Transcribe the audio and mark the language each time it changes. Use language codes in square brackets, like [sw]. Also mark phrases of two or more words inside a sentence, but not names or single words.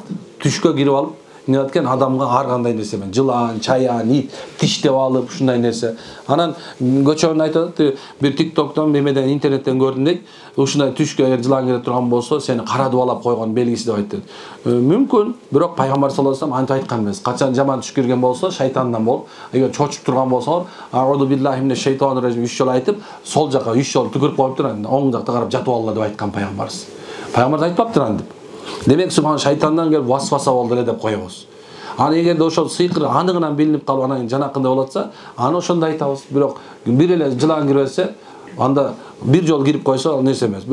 [ky] Түшкө кирип алып, эмне экен адамга ар кандай нерсе менен жылан, чаян, ит тиштеп алып ушундай нерсе. Анан көчөнү айтат, бир TikTok'тон, мемеден, интернеттен көрдүм дейт. Ушундай түшкө эгер жылан кире турган болсо, сени кара дубалап койгон белгиси деп айтты. Мүмкүн, бирок пайгамбар [ar] صلى الله عليه [ky] антип айткан эмес. Качан жаман түш кирген болсо, шайтандан болуп, эгер чочуп турган болсоңор, [ar] أعوذ بالله من الشيطان الرجيم [ky] 3 жолу айтып, сол жака 3 жолу түкүрүп коюп турган, оң жакта карап жатып алла деп айткан пайгамбарыбыз. Пайгамбар айтпаптыр аны деп. Демек субхан шайтандан келип васваса болду эле деп коебуз. Аны эгерде ошол сыйкыр аныгынан билинип калып анан жанакында болотса, аны ошондо айтабыз. Бирок бир эле жылан кирбесе, анда бир жол кирип койсо ал нерсе эмес.